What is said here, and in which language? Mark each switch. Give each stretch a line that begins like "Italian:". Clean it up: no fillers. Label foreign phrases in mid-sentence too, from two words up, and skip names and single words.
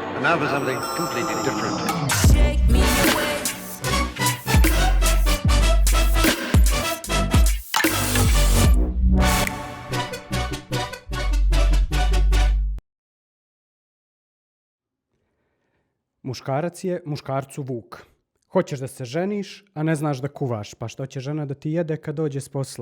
English: now for something completely different. Shake me away.
Serbian: Muškarac je muškarcu vuk. Hoćeš da se ženiš, a ne znaš da kuvaš, pa što će žena da ti jede kad dođe s posla?